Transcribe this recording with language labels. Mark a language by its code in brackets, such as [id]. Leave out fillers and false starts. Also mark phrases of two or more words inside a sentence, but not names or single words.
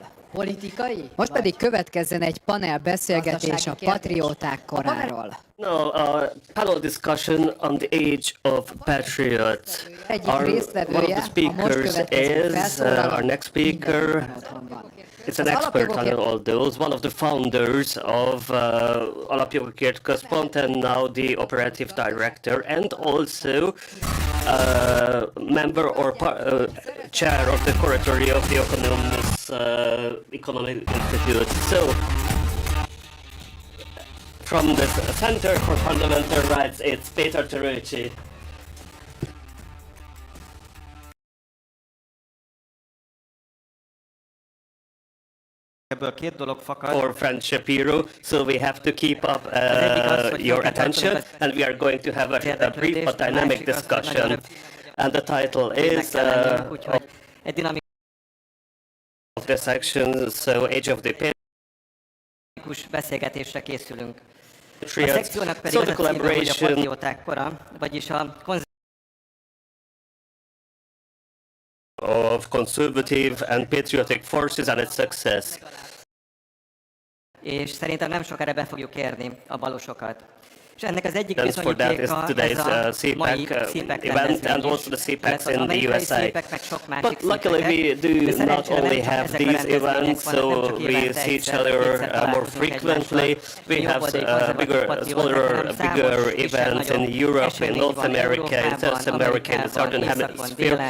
[hu] Most pedig következzen egy panel beszélgetés a patrióták koráról. [en] No, panel discussion on the age of patriots. One of the speakers is our next speaker. It's an expert on all those, one of the founders of Alapjogokért Központ and now the operative director and also member or chair of the curatory of the Economic Institute. So, from the Center for Fundamental Rights, it's Péter Törőcsi. [hu] Ebből két dolog fakad. [en] Or Frank Shapiro, so we have to keep up your attention, and we are going to have a brief but dynamic discussion. And the title is of the section, so Age of the [hu] beszélgetésre készülünk. A [en] Patriots. [hu] szekciónak pedig az a címe, hogy a patrióták kora, vagyis a [en] of conservative and patriotic forces and its success. [hu] És szerintem nem sokára be fogjuk érni a balosokat. És ennek az egyik [en] And for that is today's [hu] mai [en] CPAC event and also the CPACs in the USA. But luckily we do not only have these events, so we see each other more frequently. We have smaller, bigger events in Europe, in North America, in South America, in the Southern Hemisphere.